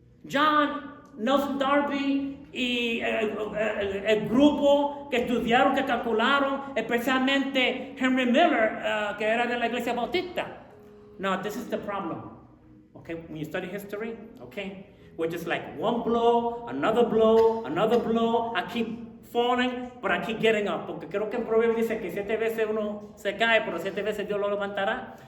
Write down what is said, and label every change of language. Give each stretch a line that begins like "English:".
Spanish: John Nelson Darby y el grupo que estudiaron, que calcularon, especialmente Henry Miller, que era de la iglesia bautista.
English: No, this is the problem. Okay, when you study history, okay, we're just like one blow, another blow, another blow. I keep falling, but I keep getting up.
Spanish: Porque creo que en Proverbios dice que 7 veces uno se cae, pero 7 veces Dios lo levantará.